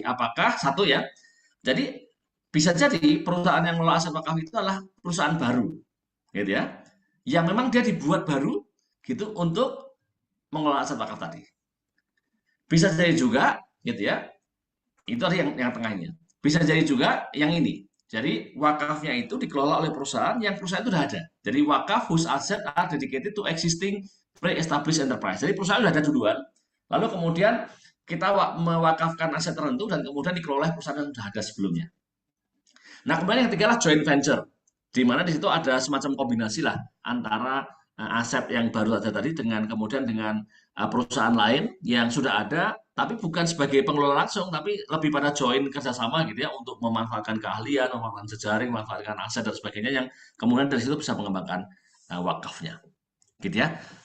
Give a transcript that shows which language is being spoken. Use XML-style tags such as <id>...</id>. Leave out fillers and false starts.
<id>Apakah satu ya? Jadi bisa jadi perusahaan yang mengelola aset wakaf itu adalah perusahaan baru, gitu ya. Yang memang dia dibuat baru gitu untuk mengelola aset wakaf tadi. Bisa jadi juga gitu ya. Itu ada yang tengahnya. Bisa jadi juga yang ini. Jadi wakafnya itu dikelola oleh perusahaan yang perusahaan itu sudah ada. Jadi</id> <en>wakaf whose asset are dedicated to existing pre-established enterprise.</en> <id>Jadi perusahaan sudah ada duluan. Lalu kemudian kita mewakafkan aset tertentu dan kemudian dikelola oleh perusahaan yang sudah ada sebelumnya. Nah, kemudian yang ketiga adalah joint venture, di mana di situ ada semacam kombinasi lah antara aset yang baru ada tadi dengan kemudian dengan perusahaan lain yang sudah ada, tapi bukan sebagai pengelola langsung, tapi lebih pada join kerjasama gitu ya untuk memanfaatkan keahlian, memanfaatkan jejaring, memanfaatkan aset dan sebagainya yang kemudian dari situ bisa mengembangkan wakafnya, gitu ya.</id>